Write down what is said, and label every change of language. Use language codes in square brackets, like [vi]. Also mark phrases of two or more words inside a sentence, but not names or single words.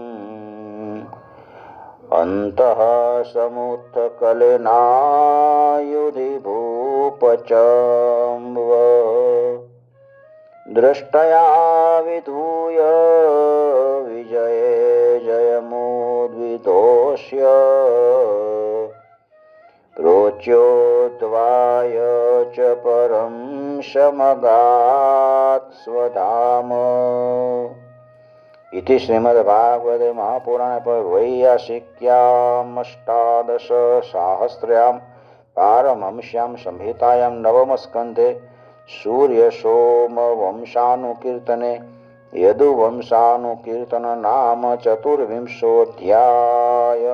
[sa] अंतः समुत्थकलनायुधि भूपचम्व द्रष्टया विधूय विजये जयमुद्वितोष्य प्रोच्योद्वाय च परम समगात स्वधाम. इति श्रीमद्भागवते महापुराणे वैयासिक्याम् अष्टादश साहस्र्याम् पारमहंस्यां संहितायां नवमस्कन्धे सूर्यसोमवंशानुकीर्तने यदुवंशानुकीर्तन नाम चतुर्विंशोऽध्याय.